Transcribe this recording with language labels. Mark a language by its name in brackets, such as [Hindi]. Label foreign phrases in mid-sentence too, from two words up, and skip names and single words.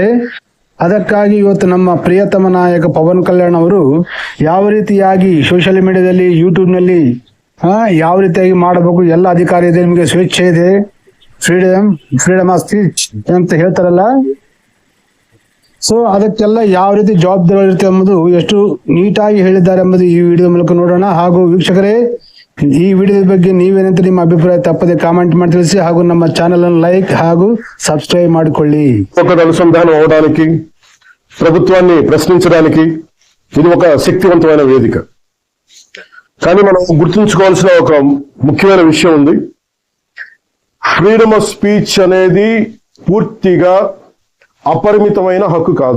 [Kannada] ಅದಕ್ಕಾಗಿ ಇವತ್ತು ನಮ್ಮ ಪ್ರಿಯತಮ ನಾಯಕ ಪವನ್ ಕಲ್ಯಾಣ್ ಅವರು ಯಾವ ರೀತಿಯಾಗಿ ಸೋಷಿಯಲ್ ಮೀಡಿಯಾದಲ್ಲಿ, ಯೂಟ್ಯೂಬ್ನಲ್ಲಿ ಯಾವ ರೀತಿಯಾಗಿ ಮಾಡಬೇಕು, ಎಲ್ಲ ಅಧಿಕಾರ ಇದೆ, ನಿಮಗೆ ಸ್ವೇಚ್ಛೆ ಇದೆ, [English] freedom of speech [Kannada] ಅಂತ ಹೇಳ್ತಾರಲ್ಲ. ಸೊ ಅದಕ್ಕೆಲ್ಲ ಯಾವ ರೀತಿ ಜವಾಬ್ದಾರಿಗಳಿರುತ್ತೆ ಎಂಬುದು ಎಷ್ಟು ನೀಟಾಗಿ ಹೇಳಿದ್ದಾರೆ ಎಂಬುದು ಈ ವಿಡಿಯೋ ಮೂಲಕ ನೋಡೋಣ. ಹಾಗೂ ವೀಕ್ಷಕರೇ, ಈ ವಿಡಿಯೋದ ಬಗ್ಗೆ ನೀವೇನಂತ ನಿಮ್ಮ ಅಭಿಪ್ರಾಯ ತಪ್ಪದೆ ಕಾಮೆಂಟ್ ಮಾಡಿ ತಿಳಿಸಿ. ಹಾಗೂ ನಮ್ಮ ఛానల్ అನ್ನು లైక్ ಹಾಗೂ సబ్స్క్రైబ్ ಮಾಡಿಕೊಳ್ಳి. [Telugu] అనుసంధానం అవడానికి, ప్రభుత్వాన్ని ప్రశ్నించడానికి ఇది ఒక శక్తివంతమైన వేదిక. కానీ మనం గుర్తుంచుకోవాల్సిన ఒక ముఖ్యమైన విషయం ఉంది. [English] freedom of speech [Telugu] అనేది పూర్తిగా అపరిమితమైన హక్కు కాదు.